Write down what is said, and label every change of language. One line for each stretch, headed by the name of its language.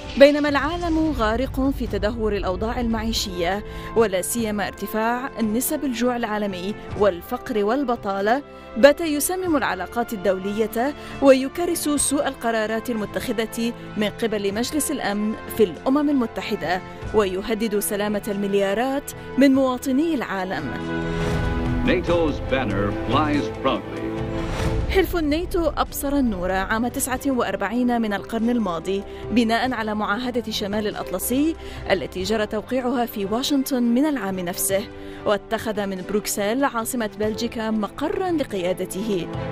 Arabic: بينما العالم غارق في تدهور الأوضاع المعيشية ولا سيما ارتفاع نسب الجوع العالمي والفقر والبطالة، بات يسمم العلاقات الدولية ويكرس سوء القرارات المتخذة من قبل مجلس الأمن في الأمم المتحدة، ويهدد سلامة المليارات من مواطني العالم.
English: NATO's banner flies proudly.
Arabic: حلف الناتو أبصر النور عام 49 من القرن الماضي بناء على معاهدة شمال الأطلسي التي جرى توقيعها في واشنطن من العام نفسه، واتخذ من بروكسل عاصمة بلجيكا مقرا لقيادته.